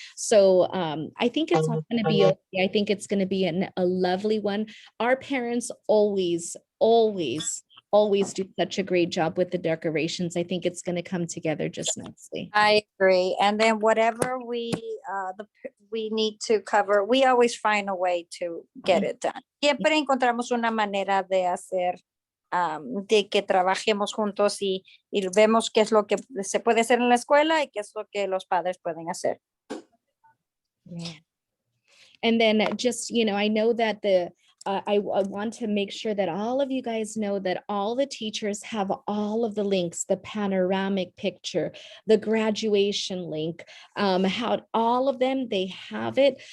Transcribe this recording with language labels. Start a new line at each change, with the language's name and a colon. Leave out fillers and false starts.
English: So I think it's all going to be okay. I think it's going to be a lovely one. Our parents always do such a great job with the decorations. I think it's going to come together just nicely. I agree. And then whatever we need to cover, we always find a way to get it done.
Spanish: Siempre encontramos una manera de hacer, de que trabajemos juntos y vemos qué es lo que se puede hacer en la escuela y qué es lo que los padres pueden hacer.
English: Yeah. And then just, you know, I know that I want to make sure that all of you guys know that all the teachers have all of the links, the panoramic picture, the graduation link, how all of them, they have it.